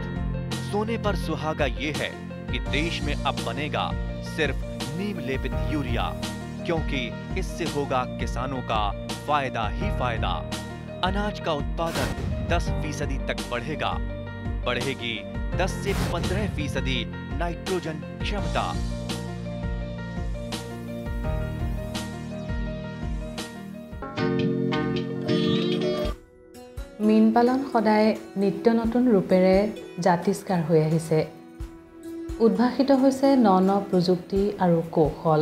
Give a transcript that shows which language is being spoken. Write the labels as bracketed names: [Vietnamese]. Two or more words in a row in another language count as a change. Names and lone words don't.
[Hindi] सोने पर सुहागा ये है कि देश में अब बनेगा सिर्फ नीम लेपित यूरिया, क्योंकि इससे होगा किसानों का फायदा ही फायदा। अनाज का उत्पादन 10% तक बढ़ेगा। बढ़ेगी 10 से 15% नाइट्रोजन क्षमता। [Assamese] মীন পালন সদায় নিত্য নতুন ৰূপেৰে জাতিষ্কাৰ হৈ আহিছে। উদ্ভাসিত হৈছে ন প্ৰযুক্তি আৰু কৌশল।